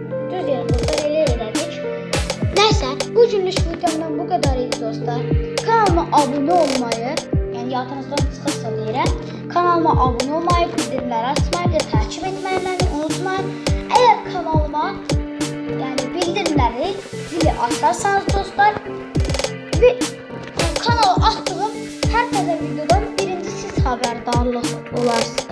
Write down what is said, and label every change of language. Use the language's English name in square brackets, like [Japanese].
[Azerbaijani] Düz yarım dostlar ele elədik. [Turkish] Neyse bugünlük videomdan bu kadar idi dostlar. [Azerbaijani] Kanalıma abone olmayı yani yatağınızdan çıxırsa deyirəm. [Turkish] Kanalıma abone olmayı, bildirimləri açmayı ve takip etmeyi unutmayın. Eğer kanalıma yani bildirimleri zili açarsanız dostlar ve kanala attığım her tane videodan birinci siz haberdarlık olarsınız.